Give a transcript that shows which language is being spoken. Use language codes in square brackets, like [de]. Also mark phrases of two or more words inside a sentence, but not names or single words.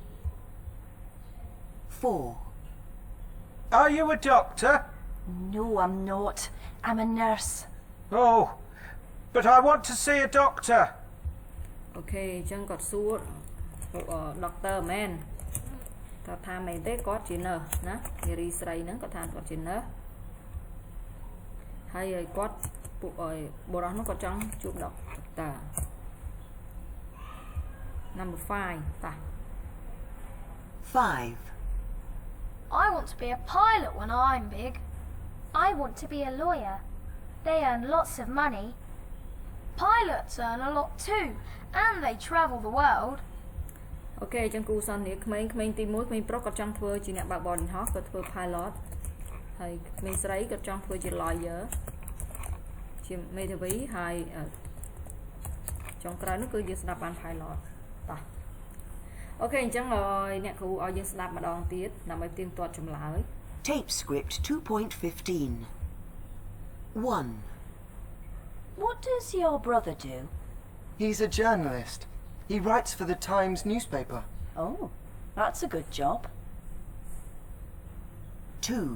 [en] 4. Are you a doctor? No, I'm not. I'm a nurse. Oh, but I want to see a doctor. Okay, Jung got sued. Doctor man. [km] ថាមែនទេគាត់ជា nurse ណានារីស្រីហ្នឹងគាត់ថាគាត់ជា nurse ហើយគាត់ពួកបុរសនោះគាត់ចង់ជួប doctor number 5 តា [en] 5. I want to be a pilot when I'm big. I want to be a lawyer. They earn lots of money. Pilots earn a lot too, and they travel the world. [km] អូខេចឹងគូសន្និក្មេងទី1ក្មេងប្រុសគាត់ចង់ធ្វើជាអ្នកបើកបរយន្តហោះគាត់ធ្វើ pilot ហើយក្មេងស្រីគាត់ចង់ធ្វើជា lawyer ជាមេធាវីហើយចុងក្រោយនោះគឺយើងស្ដាប់បាន pilot តោះអូខេអញ្ចឹងអ្នកគ្រូឲ្យយើងស្ដាប់ម្ដងទៀតដើម្បីទៀងទាត់ចម្លើយ [en] Tape script 2.15. 1. What does your brother do? He's a journalist. He writes for the Times newspaper. Oh, that's a good job. 2.